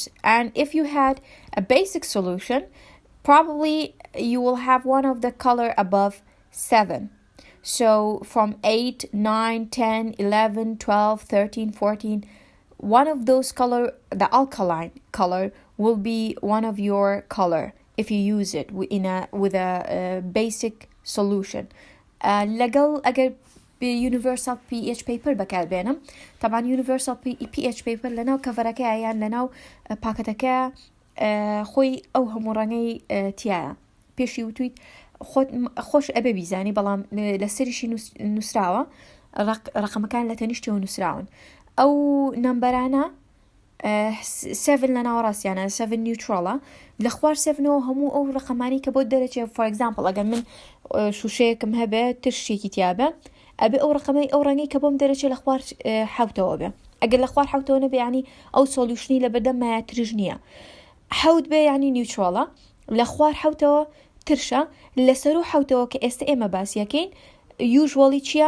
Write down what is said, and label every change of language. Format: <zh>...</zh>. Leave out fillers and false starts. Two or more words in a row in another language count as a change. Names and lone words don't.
<en>And if you had a basic solution, probably you will have one of the color above 7. So from 8, 9, 10, 11, 12, 13, 14, one of those color, the alkaline color, will be one of your color if you use it with a basic solution.</en> <ckb>لەگەڵ ئەگەر</ckb> <en>universal pH paper</en> <ckb>بەکاربێنم، طبعا</ckb> <en>universal pH paper</en> <ckb>لەناو کەڤەرەکە یان لەناو پاکەتەکە خۆی ئەو هەموو ڕەنگەی تایە. پێشی وتویت خۆش ئەبێ بیزانی، بەڵام لە سەریشی نووسراوە، ڕقمەکان لە تەنیشتەوە نووسراون. ئەو نمبەرانە 7 لەناو ڕاستیانە 7 نیوترۆڵە، لە خوار 7ەوە هەموو ئەو ڕقەمانی کە بۆ دەرەچێ.</ckb> <en>for example</en> <ckb>ئەگەر من شوشەیەکم هەبێ تشتێکی تیابە، ئەبێ ئەو ڕقەمەی ئەو ڕەنگەی کە بۆم دەرەچێ لە خوار 7ەوە بێ. ئەگەر لە خوار 7ەوە نەبێ ینی ئەو سۆلیوشنی لە بەردەم مایاترژ نییە. 7 بێ ینی نیوترۆڵە، لە خوار 7ەوە ترشە، لەسەر و 7ەوە کە ئێستا ئێمە باسیەکەین usually چییە؟</ckb>